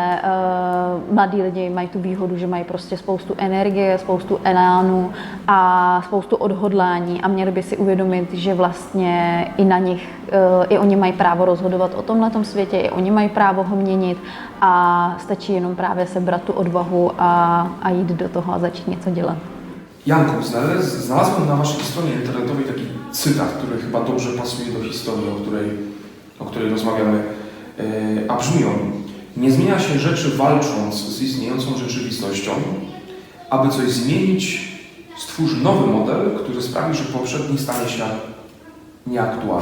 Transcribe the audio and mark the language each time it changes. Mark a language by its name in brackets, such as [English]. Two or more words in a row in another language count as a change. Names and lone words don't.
[Czech] mladí lidi mají tu výhodu, že mají prostě spoustu energie, spoustu elánu a spoustu odhodlání a měli by si uvědomit, že vlastně i na nich, i oni mají právo rozhodovat o tomhletom světě, i oni mají právo ho měnit a stačí jenom právě sebrat tu odvahu a jít do toho a začít něco dělat. [Polish] Janku, znalazłem na waszej stronie internetowej taki cytat, który chyba dobrze pasuje do historii, o której rozmawiamy, a brzmi on: nie zmienia się rzeczy walcząc z istniejącą rzeczywistością. Aby coś zmienić, stwórz nowy model, który sprawi, że poprzedni stanie się nieaktualny.